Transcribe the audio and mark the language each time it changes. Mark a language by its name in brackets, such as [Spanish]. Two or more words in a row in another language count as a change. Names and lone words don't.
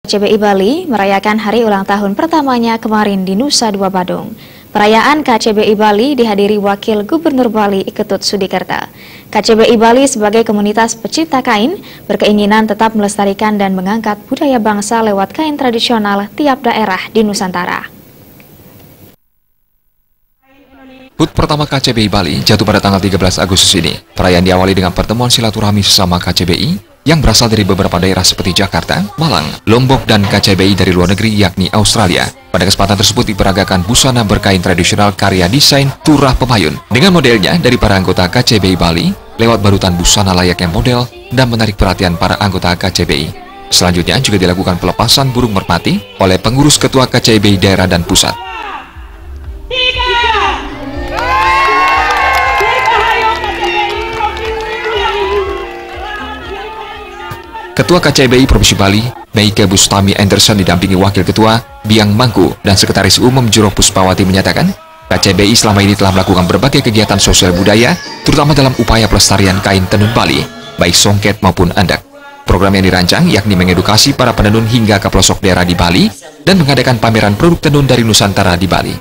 [Indonesian] KCBI Bali merayakan hari ulang tahun pertamanya kemarin di Nusa Dua Badung. Perayaan KCBI Bali dihadiri Wakil Gubernur Bali Iketut Sudikerta. KCBI Bali sebagai komunitas pecinta kain berkeinginan tetap melestarikan dan mengangkat budaya bangsa lewat kain tradisional tiap daerah di Nusantara. HUT pertama KCBI Bali jatuh pada tanggal 13 Agustus ini. Perayaan diawali dengan pertemuan silaturahmi sesama KCBI yang berasal dari beberapa daerah seperti Jakarta, Malang, Lombok, dan KCBI dari luar negeri yakni Australia. Pada kesempatan tersebut diperagakan busana berkain tradisional karya desain Turah Pemayun dengan modelnya dari para anggota KCBI Bali lewat barutan busana layaknya model dan menarik perhatian para anggota KCBI. Selanjutnya juga dilakukan pelepasan burung merpati oleh pengurus ketua KCBI daerah dan pusat. Ketua KCBI Provinsi Bali, Meike Bustami Anderson didampingi Wakil Ketua, Biang Mangku, dan Sekretaris Umum Juro Puspawati menyatakan, KCBI selama ini telah melakukan berbagai kegiatan sosial budaya, terutama dalam upaya pelestarian kain tenun Bali, baik songket maupun andak. Program yang dirancang yakni mengedukasi para penenun hingga ke pelosok daerah di Bali, dan mengadakan pameran produk tenun dari Nusantara di Bali.